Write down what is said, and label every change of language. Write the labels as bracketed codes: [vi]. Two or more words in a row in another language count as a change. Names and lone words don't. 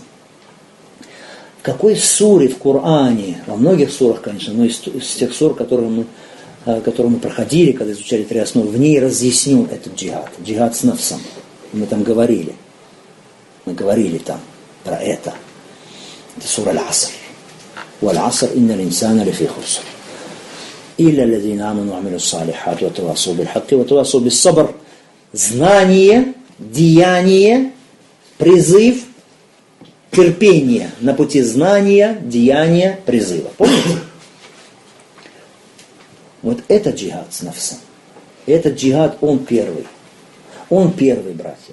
[ru] В какой суре в Коране, во многих сурах, конечно, но из тех сур, которые мы проходили, когда изучали 3 основы, в ней разъяснен этот джихад. Джихад с нафсом. Мы там говорили. Мы говорили там про это. Это сура Аль-Аср. [ar] وَالْعَصْرِ إِنَّ الْإِنسَانَ لَفِي خُسْرٍ إِلَّا الَّذِينَ آمَنُوا وَعَمِلُوا الصَّالِحَاتِ وَتَوَاصَوْا بِالْحَقِّ وَتَوَاصَوْا بِالصَّبْرِ. [ru] Знание, деяние, призыв, терпение на пути знания, деяния, призыва. Помните? Вот это джихад с нафсом. Этот джихад, он первый. Он первый, братья.